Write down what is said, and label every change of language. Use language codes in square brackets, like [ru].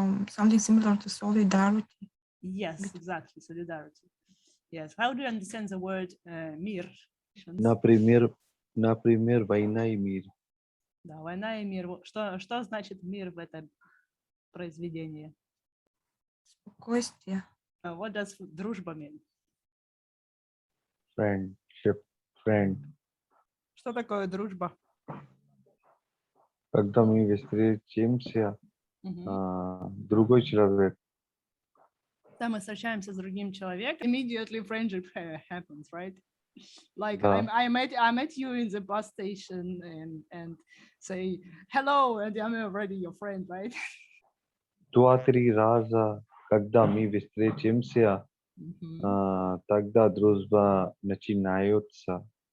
[en] Something similar to solidarity. Yes, exactly. Solidarity. Yes. How do you understand the word мир? [ru] Например, война и мир. Да, война и мир. Что значит мир в этом произведении? Спокойствие. [en] What does дружба mean? Friendship, friend. [ru] Что такое дружба? Когда мы встретимся, другой человек Когда мы встречаемся с другим человеком, [en] immediately friendship happens, right? Like [ru] Да. [en] I met you in the bus station and say hello, and I'm already your friend, right? [ru] 2-3 раза, когда мы встретимся, тогда дружба начинается.